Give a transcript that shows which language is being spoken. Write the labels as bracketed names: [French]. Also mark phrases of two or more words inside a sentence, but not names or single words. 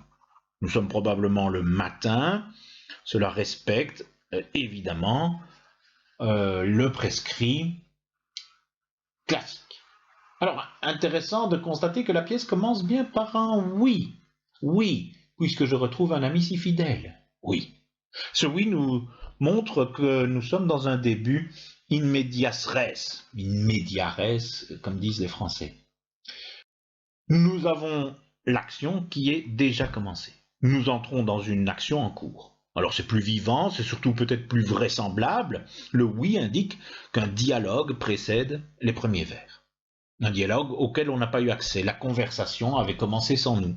[French] Nous sommes probablement le matin, cela respecte évidemment le prescrit classique. Alors, intéressant de constater que la pièce commence bien par un « oui ». Oui, puisque je retrouve un ami si fidèle. Oui. Ce oui nous montre que nous sommes dans un début [Latin] in medias res, in media res, [French] comme disent les Français. Nous avons l'action qui est déjà commencée. Nous entrons dans une action en cours. Alors c'est plus vivant, c'est surtout peut-être plus vraisemblable. Le oui indique qu'un dialogue précède les premiers vers. Un dialogue auquel on n'a pas eu accès. La conversation avait commencé sans nous.